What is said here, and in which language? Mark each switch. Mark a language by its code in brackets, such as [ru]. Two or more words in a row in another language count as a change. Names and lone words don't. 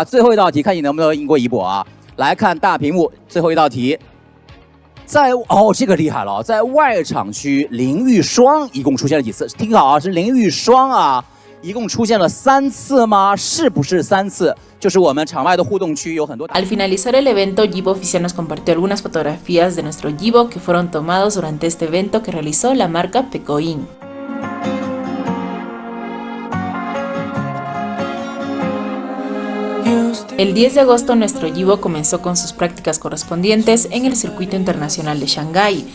[zh] 最后一道题，看你能不能赢过一博啊！ 来看大屏幕，最后一道题，这个厉害了，在外场区淋浴霜一共出现了几次？听好啊，是淋浴霜啊，一共出现了3次吗？是不是3次？就是我们场外的互动区有很多。 [es] Al finalizar el evento, Yibo Oficial nos compartió algunas fotografías de nuestro Yibo que fueron tomados durante este evento que realizó la marca Pecoin. El 10 de agosto nuestro Yibo comenzó con sus prácticas correspondientes en el circuito internacional de Shanghái.